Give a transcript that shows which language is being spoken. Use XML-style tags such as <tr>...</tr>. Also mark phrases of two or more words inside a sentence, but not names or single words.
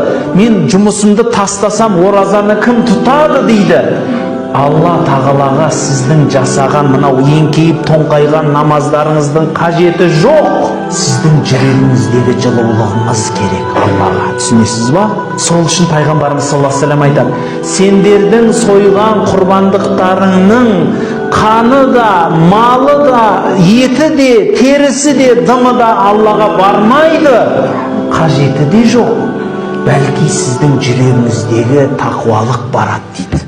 <kk>Мен жұмысымды тастасам, оразаны кім тұтады дейді. Алла тағалаға сіздің жасаған мынау еңкейіп тоңқайған намаздарыңыздың қажеті жоқ. Сіздің жүрегіңіздегі жылулығыңыз керек Аллаға. Түсінесіз ба? Сол үшін пайғамбарымыз</kk> <ar>صلى الله عليه وسلم</ar> <kk>айтады: сендердің сойған құрбандықтарыңның қаны да, малы да, еті де, терісі де, дымы да Аллаға бармайды. Қажеті де жоқ. Бәлки сіздің жүрегіңіздегі тақуалық барады.</kk>